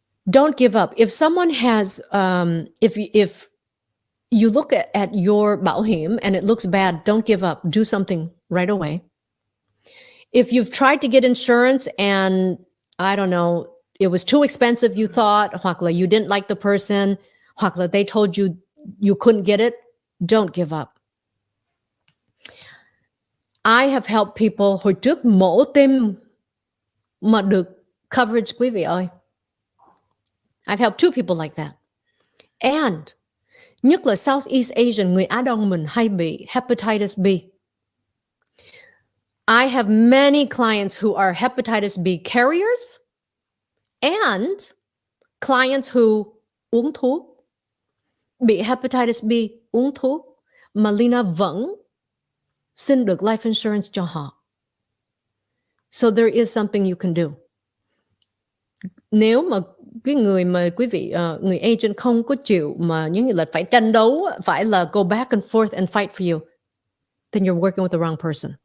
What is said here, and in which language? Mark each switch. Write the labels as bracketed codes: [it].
[en] Don't give up. If someone has, if you look at your [vi] bảo hiểm [en] and it looks bad, don't give up. Do something right away. If you've tried to get insurance and, I don't know, it was too expensive, you thought, [vi] hoặc là [en] you didn't like the person, hoặc là they told you you couldn't get it, don't give up. I have helped people [vi] hồi trước mổ tim mà được coverage, quý vị ơi. [en] I've helped 2 people like that. And [vi] nhất là Southeast Asian, người Á Đông mình hay bị hepatitis B. [en] I have many clients who are hepatitis B carriers and clients who [vi] uống thuốc, bị hepatitis B, uống thuốc, mà Leyna vẫn xin được life insurance cho họ. [en] So there is something you can do. [vi] Nếu mà cái người mà quý vị, người agent không có chịu mà những người là phải tranh đấu, phải là [en] go back and forth and fight for you, then you're working with the wrong person.